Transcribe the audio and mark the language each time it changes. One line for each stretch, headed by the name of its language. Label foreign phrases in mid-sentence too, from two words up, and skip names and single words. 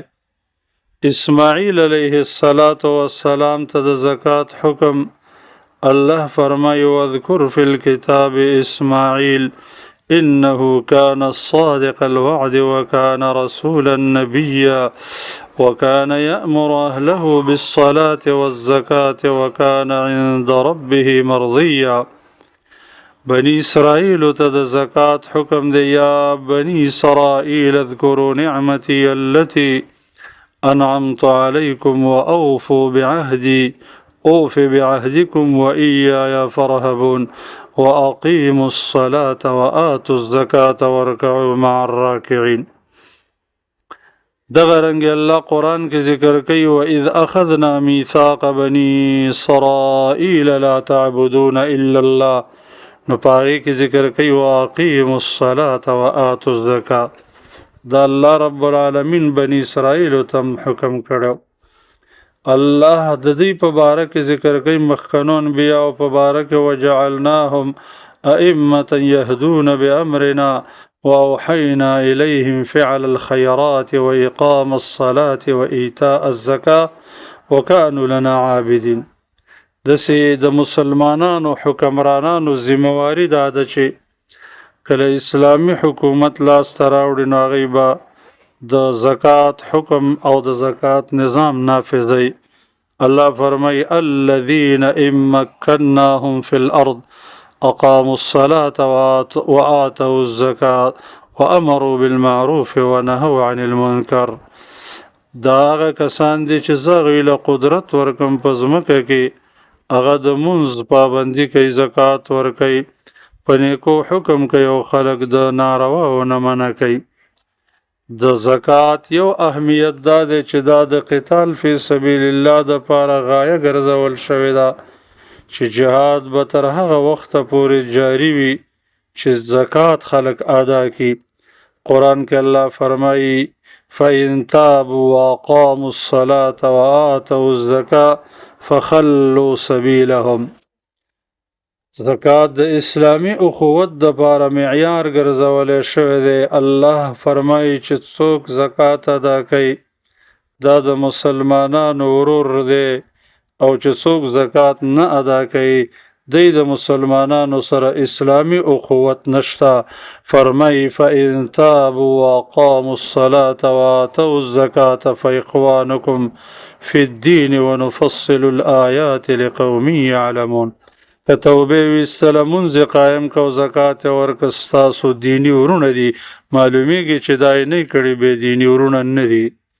Pashto: اسماعیل علیه السلام ته د زکات حکم الله فرمایي
Arabic: واذکر فی الکتاب اسماعیل انه كان الصادق الوعد وكان رسولا نبيا وكان يأمر أهله بالصلاة والزكاة وكان عند ربه مرضيا. بني إسرائيل
Pashto: تد زكاة حكم دي
Arabic: يا بني إسرائيل اذكروا نعمتي التي أنعمت عليكم وأوفوا بعهدي أوف بعهدكم وإياي فارهبون وأقيموا الصلاة وآتوا الزكاة واركعوا مع الراكعين.
Pashto: دغرنگ الله قرآن کې ذکر کوي
Arabic: وإذ أخذنا ميثاق بني إسرائيل لا تعبدون إلا الله.
Pashto: نو پاغي کې ذکر کوي
Arabic: وأقيموا الصلاة وآتوا الزكاة.
Pashto: دا
Arabic: الله رب العالمین
Pashto: بني اسرائیل تم حکم کړو. الله د دې په باره کې ذکر کوي مخکنو انبیاء او په باره کې
Arabic: وجعلناهم ائمة يهدون بأمرنا وأوحينا إليهم فعل الخيرات وإقام الصلاة وإيتاء الزكاة وكانوا لنا عابدين.
Pashto: دسې د مسلمانانو حکمرانانو ذمواري دا ده چې کله اسلامي حکومت لاسته راوړي نو هغوی به د زکات حکم او د زکات نظام نافذوي. الله فرمایي
Arabic: الذين إن مكناهم في الأرض أقاموا الصلاة وآتوا الزكاة وأمروا بالمعروف ونهوا عن المنكر.
Pashto: دا هغه کسان دي چې زه هغوی له قدرت ورکم په ځمکه کې هغه د مونځ پابندي کوي زکات ورکوي په نیکو حکم کوي او خلک د نارواو نه منع کوي. د زکات یو اهمیت دا دی چې دا د قتال
Arabic: فی سبیل الله
Pashto: د پاره غایه ګرځول شوې ده چې جهاد به تر هغه وخته پورې جاری وي چې زکات خلک ادا کړي. قرآن کې الله فرمایي
Arabic: فإن تابوا وأقاموا الصلاة وآتوا الزكاة فخلوا سبیلهم.
Pashto: زکات د اسلامی اخوت د پاره معیار ګرځولې شوی دی. الله فرمایي چې څوک زکات ادا کوي دا د مسلمانانو ورور دی او چې څوک زکات نه ادا کوي دی د مسلمانانو سره اسلامی اخوت نشته.
Arabic: فرمایي فإن تابوا وأقاموا الصلاة وآتوا الزكاة فإخوانكم في الدين ونفصل الآيات لقوم يعلمون.
Pashto: که توبه ویستله مونځ قایم کو زکات ورکړه ستاسو دیني ورونه دي معلومیږي چې دا یې نه کړي بې دیني ورونه نه دي.